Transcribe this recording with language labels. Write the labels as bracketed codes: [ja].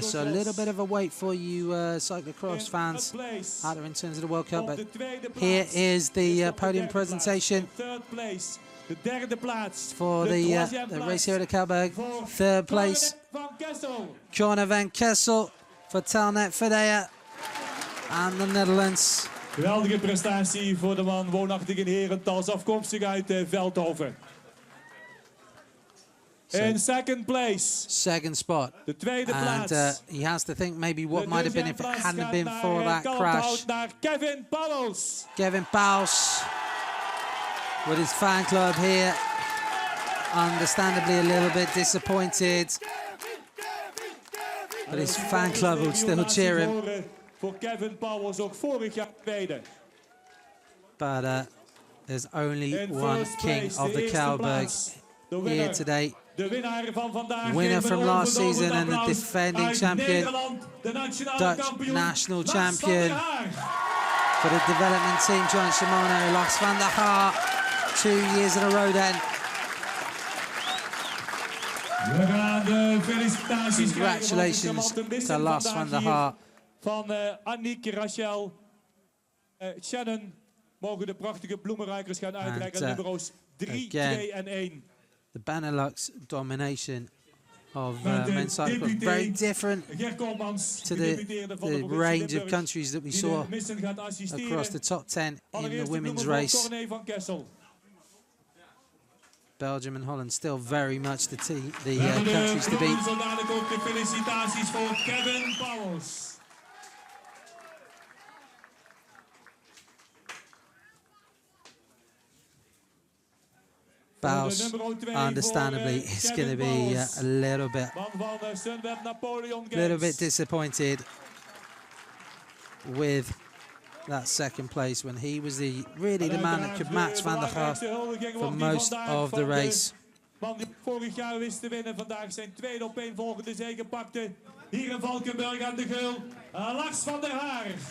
[en] So a little bit of a wait for you cyclocross fans out there in terms of the World Cup, but here is the podium presentation for the race here at Kalberg. 3rd place, Corne van Kessel for Telnet Fedea and the Netherlands. [nl] Geweldige prestatie voor de man, woonachtig in Herentals, afkomstig uit Veldhoven. [en] In 2nd place. 2nd spot. [nl] De tweede [en] and [nl] plaats. [en] He has to think maybe what might have been if it hadn't been for that crash. [nl] Naar Kevin Pauwels. [en] Kevin Pauwels with his fan club here, understandably a little bit disappointed, but his fan club will still cheer him. [nl] Voor Kevin Pauwels, ook vorig jaar tweede. [en] But there's only one king of the Kalberg here today. [nl] De winnaar van vandaag, [en] winner from last season and the defending champion, Dutch national champion for the development team, John Shimano, Lars van der Haar, 2 years in a row then. [nl] We gaan de felicitaties [en] Congratulations to Lars van der Haar. [nl] Van Annick, Rachel, Shannon mogen de prachtige bloemenruikers gaan uitreiken aan nummers 3, 2 en 1. [en] The Benelux domination of men's cycling, very different to the range of countries that we saw across the top 10 in the women's race. Belgium and Holland still very much the countries to beat. [nl] Felicitaties voor Kevin Pauwels. [en] Bowles, understandably, is going to be a little bit disappointed with that 2nd place when he was really the man that could match Van der Haar for most of the race. [nl] Vorig jaar wist te winnen, vandaag zijn tweede opeenvolgende zege pakte. Hier in Valkenburg aan de geul, Lars van der Haar.